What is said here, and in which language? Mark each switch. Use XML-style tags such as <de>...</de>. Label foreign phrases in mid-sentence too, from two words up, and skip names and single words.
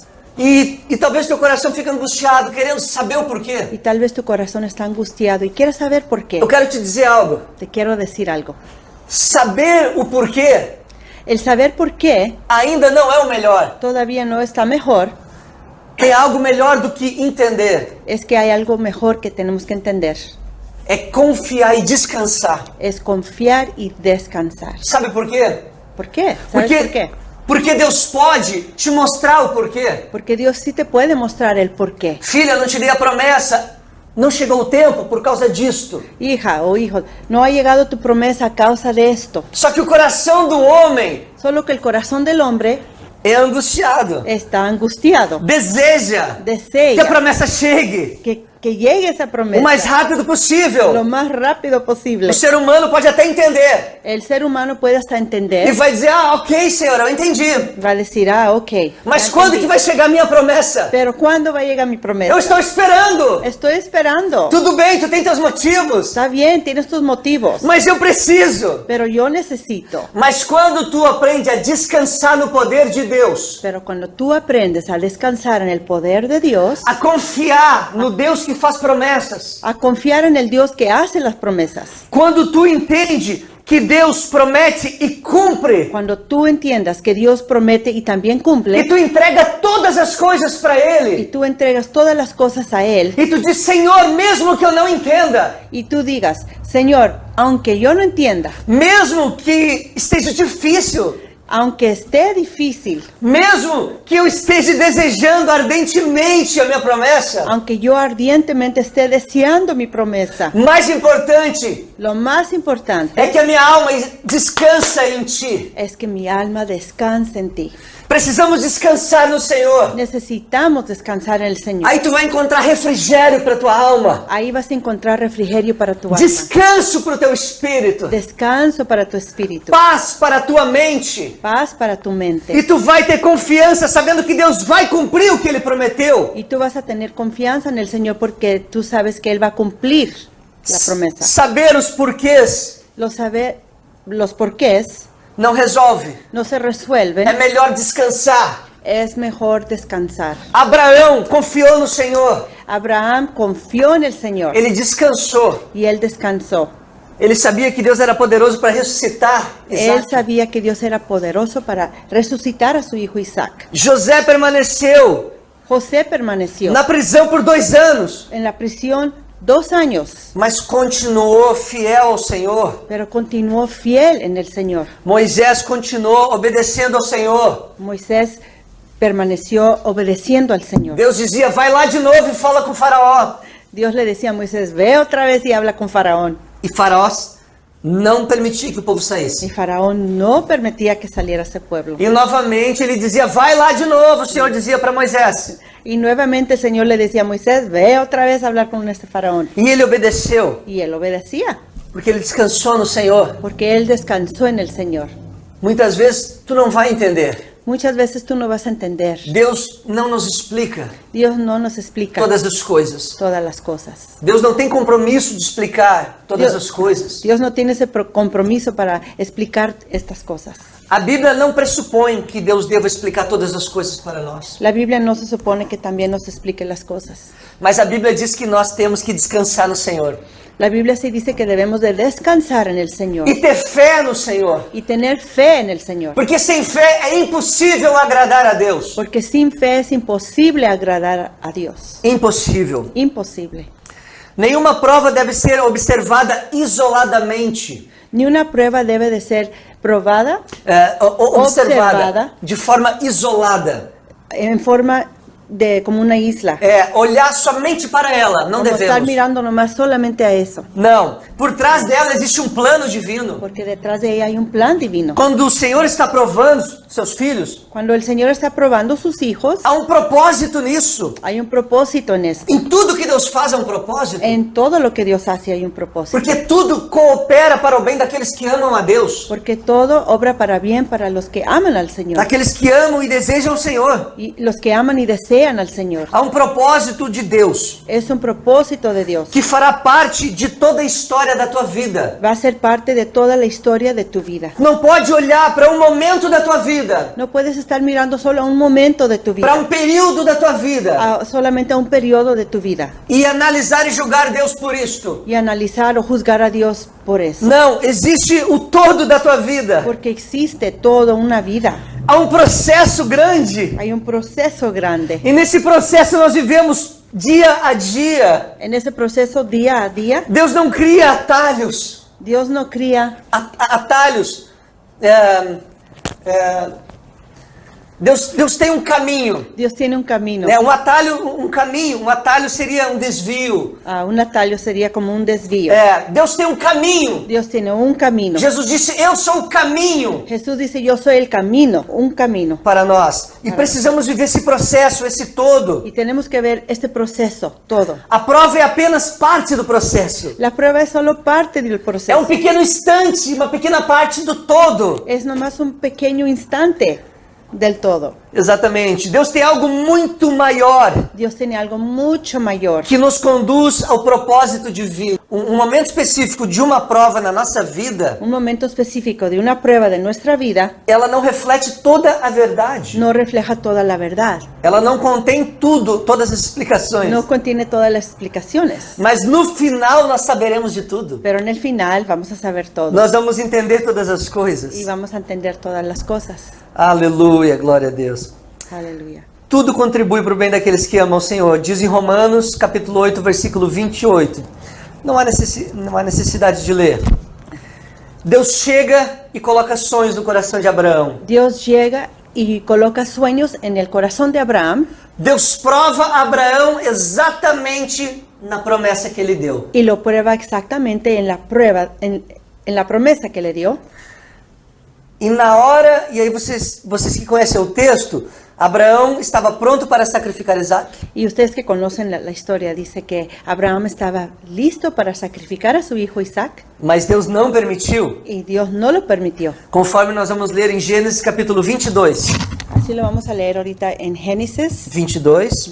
<pt>E talvez teu coração fique angustiado, querendo saber o porquê.</pt> <es>Y tal vez tu corazón está angustiado y quieres saber por qué.</es> <pt>Eu quero te dizer algo.</pt> <es>Te quiero decir algo.</es> <pt>Saber o porquê</pt> <es>El saber por qué</es> <pt>ainda não é o melhor.</pt> <es>todavía no está mejor.</es> <pt>Tem algo melhor do que entender.</pt> <es>es que hay algo mejor que tenemos que entender.</es> <pt>É confiar e descansar.</pt> <es>Es confiar y descansar.</es> <pt>Sabe por quê?</pt> <es>¿Por qué? ¿Sabes por qué?</es> <pt>Porque Deus pode te mostrar o porquê.</pt> <es>Porque Dios sí te puede mostrar el por qué.</es> <pt>Filha, não te dei a promessa. Não chegou o tempo por causa disto.</pt> <es>Hija o hijo, no ha llegado tu promesa a causa de esto.</es> <pt>Só que o coração do homem</pt> <es>Solo que el corazón del hombre</es> <pt>é angustiado.</pt> <es>está angustiado.</es> <pt>Deseja que a</pt> <es>Desea</es> <pt>promessa chegue</pt> <es>que llegue esa</es> <pt>o</pt> <es>promesa</es> <pt>mais rápido</pt> <es>lo</es> <pt>possível.</pt> <es>más rápido posible.</es> <pt>O ser humano pode até entender.</pt> <es>El ser humano puede hasta</es> <pt>E</pt> <es>entender,</es> <pt>vai dizer, ok, Senhor, eu entendi.</pt> <es>va a decir, ok.</es> <pt>Mas</pt> <es>ya</es> <pt>quando</pt> <es>entendí.</es> <pt>que vai chegar a minha promessa?</pt> <es>Pero ¿cuándo va a llegar mi</es> <pt>Eu</pt> <es>promesa?</es> <pt>estou esperando.</pt> <es>Estoy esperando.</es> <pt>Tudo bem, tu tem teus motivos.</pt> <es>Está bien, tienes tus motivos,</es> <pt>Mas eu preciso.</pt> <es>pero yo necesito.</es> <pt>Mas quando tu aprende a descansar no poder de Deus,</pt> <es>Pero cuando tú aprendes a descansar en el poder de Dios,</es> <pt>a confiar no Deus que faz promessas,</pt> <es>a confiar en el Dios que hace las promesas,</es> <pt>quando tu entende que Deus promete e cumpre,</pt> <es>cuando tú entiendas que Dios promete y también</es> <pt>e</pt> <es>cumple,</es> <pt>tu entrega todas as coisas para</pt> <es>y</es> <pt>Ele,</pt> <es>tú entregas todas las cosas a Él,</es> <pt>e tu diz, Senhor, mesmo que eu não entenda,</pt> <es>y tú digas, Señor, aunque yo no entienda,</es> <pt>mesmo que esteja difícil,</pt> <es>aunque esté difícil,</es> <pt>mesmo que eu esteja desejando ardentemente a minha promessa,</pt> <es>aunque yo ardientemente esté deseando mi promesa,</es> <pt>mais importante</pt> <es>lo más importante</es> <pt>é que a minha alma descansa em Ti.</pt> <es>es que mi alma descanse en ti.</es> <pt>Precisamos descansar no Senhor.</pt> <es>Necesitamos descansar en el Señor.</es> <pt>Aí tu vai encontrar refrigério para tua alma,</pt> <es>Ahí vas a encontrar refrigerio para tu alma,</es> <pt>descanso para o teu espírito,</pt> <es>descanso para tu espíritu,</es> <pt>paz para a tua mente.</pt> <es>paz para tu</es> <pt>E</pt> <es>mente.</es> <pt>tu vai ter confiança sabendo que Deus vai cumprir o que Ele prometeu.</pt> <es>Y tú vas a tener confianza en el Señor porque tú sabes que Él va a cumplir la promesa.</es> <pt>Saber os porquês</pt> <es>Los porqués</es> <pt>não resolve.</pt> <es>no se resuelven.</es> <pt>É melhor descansar.</pt> <es>Es mejor descansar.</es> <pt>Abraão confiou no Senhor.</pt> <es>Abraham confió en el Señor</es> <pt>Ele descansou.</pt> <es>y él descansó.</es> <pt>Ele sabia que Deus era poderoso para ressuscitar</pt> <es>Él</es> <pt>Isaac.</pt> <es>sabía que Dios era poderoso para resucitar a su hijo Isaac.</es> <pt>José permaneceu</pt> <es>José permaneció</es> <pt>na prisão por 2 anos,</pt> <es>en la prisión 2 años,</es> <pt>mas continuou fiel ao Senhor.</pt> <es>pero continuó fiel en el Señor.</es> <pt>Moisés continuou obedecendo ao Senhor.</pt> <es>Moisés permaneció obedeciendo al Señor.</es> <pt>Deus dizia, vai lá de novo e fala com Faraó.</pt> <es>Dios le decía a Moisés, ve otra vez y habla con Faraón.</es> <pt>E Faraó não permitia que o povo</pt> <es>Y</es> <pt>saísse.</pt> <es>Faraón no permitía que saliera ese pueblo.</es> <pt>E novamente ele dizia, vai lá de novo, o Senhor dizia para Moisés.</pt> <es>Y nuevamente el Señor le decía a Moisés, ve otra vez a hablar con este Faraón.</es> <pt>E ele obedeceu,</pt> <es>Y él obedecía,</es> <pt>porque ele descansou no Senhor.</pt> <es>porque él descansó en el Señor.</es> <pt>Muitas vezes tu não vai entender.</pt> <es>Muchas veces tú no vas a entender.</es> <pt>Deus não nos explica</pt> <es>Dios no nos explica</es> <pt>todas as coisas.</pt> <es>todas las cosas.</es> <pt>Deus não tem compromisso de explicar todas as coisas.</pt> <es>Dios no tiene ese compromiso para explicar estas cosas.</es> <pt>A Bíblia não pressupõe que Deus deva explicar todas as coisas para nós.</pt> <es>La Biblia no se supone que también nos explique las cosas.</es> <pt>Mas a Bíblia diz que nós temos que descansar no Senhor.</pt> <es>La Biblia sí dice que debemos de descansar en el Señor</es> <pt>E ter fé no Senhor.</pt> <es>y tener fe en el Señor.</es> <pt>Porque sem fé é impossível agradar a Deus.</pt> <es>Porque sin fe es imposible agradar a Dios.</es> <pt>Impossível.</pt> <es>Imposible.</es> <pt>Nenhuma prova deve ser observada isoladamente.</pt> <es>Ni una prueba debe de ser probada</es> <pt>Observada de forma isolada.</pt> <es>en forma de como una isla.</es> <pt>Olhar somente para ela, não</pt> <es>Como estar</es> <pt>devemos.</pt> <es>mirando nomás solamente a eso.</es> <pt>Não, por trás dela existe um plano divino.</pt> <es>Porque detrás de ella hay un plan divino.</es> <pt>Quando o Senhor está provando seus filhos,</pt> <es>Cuando el Señor está probando sus hijos,</es> <pt>há um propósito nisso.</pt> <es>hay un propósito en esto.</es> <pt>Em tudo que Deus faz há um propósito.</pt> <es>En todo lo que Dios hace hay un propósito.</es> <pt>Porque tudo coopera para o bem daqueles que amam a Deus.</pt> <es>Porque todo obra para bien para los que aman al Señor.</es> <pt>Daqueles que amam e desejam o Senhor.</pt> <es>Y los que aman y desean al Señor.</es> <pt>Há um propósito de Deus</pt> <es>Es un propósito de Dios.</es> <pt>que fará parte de toda a história da tua vida.</pt> <es>Va a ser parte de toda la historia de tu vida.</es> <pt>Não pode olhar para um momento da tua vida vida,</pt> <es>No puedes estar mirando solo a un momento de tu</es> <pt>para</pt> <es>vida,</es> <pt>período da tua vida,</pt> <es>solamente a un periodo de tu vida,</es> <pt>e analisar e julgar Deus por isto.</pt> <es>y analizar o juzgar a Dios por eso.</es> <pt>Não, existe o todo da tua vida.</pt> <es>Porque existe toda una vida.</es> <pt>Há processo grande.</pt> <es>Hay un proceso grande.</es> <pt>E nesse processo nós vivemos dia a dia.</pt> <es>En ese proceso, día a día,</es> <pt>Deus não cria atalhos.</pt> <es>Dios no cría</es> <pt>Atalhos. Deus tem um caminho.</pt> <es>Dios tiene un camino.</es> <pt>Né? Um caminho. Um atalho seria um desvio.</pt> <es>Un atallo sería como un desvío.</es> <pt>Deus tem um caminho.</pt> <es>Dios tiene un camino.</es> <pt>Jesus disse, eu sou o caminho</pt> <es>Jesús dice, yo soy el camino, un camino.</es> <pt>para nós. E precisamos viver esse processo, esse todo.</pt> <es>Y tenemos que ver este proceso, todo.</es> <pt>A prova é apenas parte do processo.</pt> <es>La prueba es solo parte del</es> <pt>É</pt> <es>proceso.</es> <pt>pequeno instante, uma pequena parte do todo.</pt> <es>Es nomás un pequeño instante del todo.</es> <pt>Exatamente. Deus tem algo muito maior</pt> <es>Dios tiene algo mucho mayor</es> <pt>que nos conduz ao propósito divino. Um momento específico de uma prova na nossa vida,</pt> <es>un momento específico de una prueba de nuestra vida</es> <pt>ela não reflete toda a verdade.</pt> <es>no refleja toda la verdad,</es> <pt>Ela não contém tudo, todas as explicações.</pt> <es>no contiene todas las explicaciones,</es> <pt>Mas no final nós saberemos de tudo.</pt> <es>pero en el final vamos a saber todo</es> <pt>Nós vamos entender todas as coisas.</pt> <es>y vamos a entender todas las cosas.</es> <pt>Aleluia, glória a Deus.</pt> <es>Aleluya.</es> <pt>Tudo contribui para o bem daqueles que amam o Senhor. Diz em Romanos, capítulo 8, versículo 28. Não há necessidade de ler. Deus chega e coloca sonhos no coração de Abraão.</pt> <es>Dios llega y coloca sueños en el corazón de Abraham</es> <pt>Deus prova a Abraão exatamente na promessa que ele deu.</pt> <es>y lo prueba exactamente en la prueba, en la promesa que le dio.</es> <pt>E na hora, e aí vocês que conhecem o texto, Abraão estava pronto para sacrificar Isaac.</pt> <es>Y ustedes que conocen la historia, dice que Abraham estaba listo para sacrificar a su hijo Isaac</es> <pt>Mas Deus não permitiu,</pt> <es>y Dios no lo permitió.</es> <pt>conforme nós vamos ler em Gênesis capítulo 22.</pt> <es>Así lo vamos a leer ahorita en Génesis 22,</es>